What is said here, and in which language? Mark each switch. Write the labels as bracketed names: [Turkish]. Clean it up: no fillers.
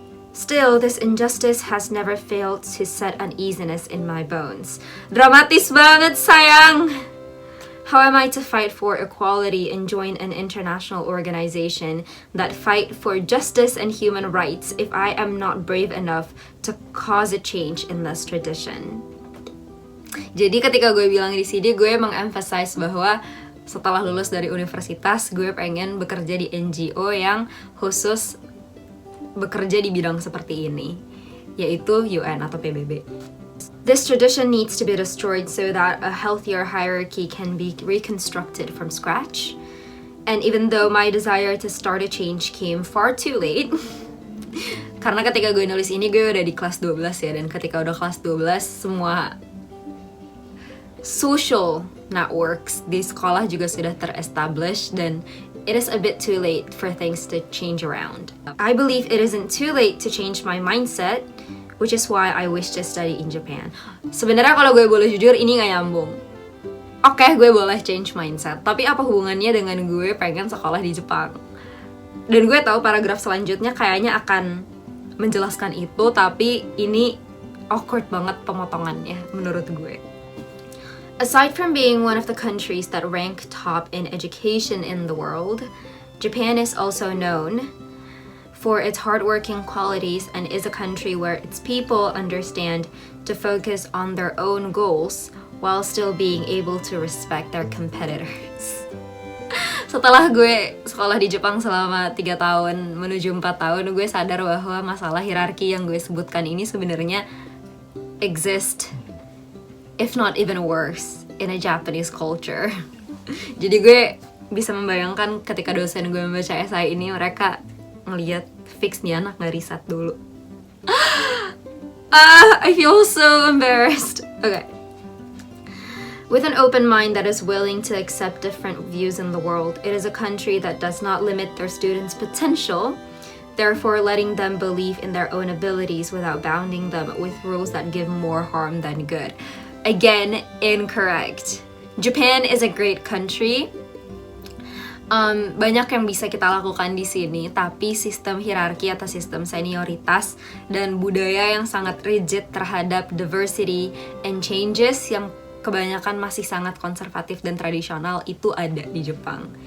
[English] Still, this injustice has never failed to set uneasiness in my bones. [Indonesian] Dramatis banget, sayang! [English] How am I to fight for equality and join an international organization that fight for justice and human rights if I am not brave enough to cause a change in this tradition? [Indonesian] Jadi ketika gue bilang di sini, gue mengemphasize bahwa setelah lulus dari universitas, gue pengen bekerja di NGO yang khusus bekerja di bidang seperti ini, yaitu UN atau PBB. [English] This tradition needs to be destroyed so that a healthier hierarchy can be reconstructed from scratch. And even though my desire to start a change came far too late, [Indonesian] karena ketika gue nulis ini gue udah di kelas 12 ya, dan ketika udah kelas 12 semua social networks di sekolah juga sudah ter-establish, dan [English] it is a bit too late for things to change around. I believe it isn't too late to change my mindset, which is why I wish to study in Japan. [Indonesian] Sebenarnya kalau gue boleh jujur, ini gak nyambung. Oke, gue boleh change mindset, tapi apa hubungannya dengan gue pengen sekolah di Jepang? Dan gue tahu paragraf selanjutnya kayaknya akan menjelaskan itu, tapi ini awkward banget pemotongannya menurut gue. [English] Aside from being one of the countries that rank top in education in the world, Japan is also known for its hardworking qualities and is a country where its people understand to focus on their own goals while still being able to respect their competitors. [Indonesian] Setelah gue sekolah di Jepang selama 3 tahun menuju 4 tahun, gue sadar bahwa masalah hierarki yang gue sebutkan ini sebenarnya exist, [English] if not even worse, in a Japanese culture. [Indonesian] Jadi gue bisa membayangkan ketika dosen gue membaca esai ini, mereka ngeliat fix nih anak gak riset dulu. [English] I feel so embarrassed. Okay. With an open mind that is willing to accept different views in the world, it is a country that does not limit their students' potential, therefore letting them believe in their own abilities without bounding them with rules that give more harm than good. Again, incorrect. Japan is a great country. [Indonesian] Banyak yang bisa kita lakukan di sini, tapi sistem hierarki atau sistem senioritas dan budaya yang sangat rigid terhadap [English] diversity and changes [Indonesian] yang kebanyakan masih sangat konservatif dan tradisional itu ada di Jepang.